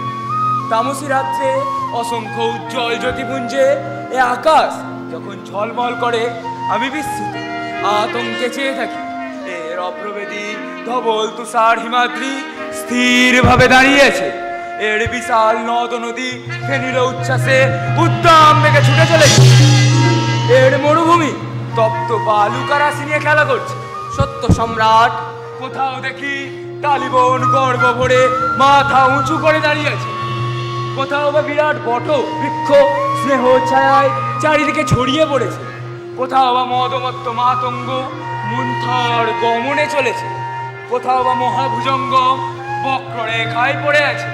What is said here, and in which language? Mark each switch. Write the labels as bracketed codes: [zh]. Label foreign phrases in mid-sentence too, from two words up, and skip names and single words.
[bn] তামসী রাত্রে অসংখ্য উজ্জ্বল জ্যোতিপুঞ্জে এ আকাশ যখন ঝলমল করে আমি বিস্মিত আতঙ্কে চেয়ে থাকি। এর অভ্রভেদী ধবল তুষার হিমাদ্রি স্থির ভাবে দাঁড়িয়ে আছে। এর বিশাল নদ নদী ফেনিল উচ্ছ্বাসে উদ্দাম বেগে ছুটে চলে। এর মরু তপ্ত বালুকা রাশি নিয়ে খেলা করছে। সত্য সম্রাট। কোথাও দেখি তালিবন গর্ব ভরে মাথা উঁচু করে দাঁড়িয়ে আছে, কোথাও বা বিরাট বট বৃক্ষ স্নেহ ছায়ায় চারিদিকে ছড়িয়ে পড়েছে, কোথাও বা মদমত্ত মাতঙ্গ মন্থর গমনে চলেছে, কোথাও বা মহাভুজঙ্গ বক্ররেখায় পড়ে আছে।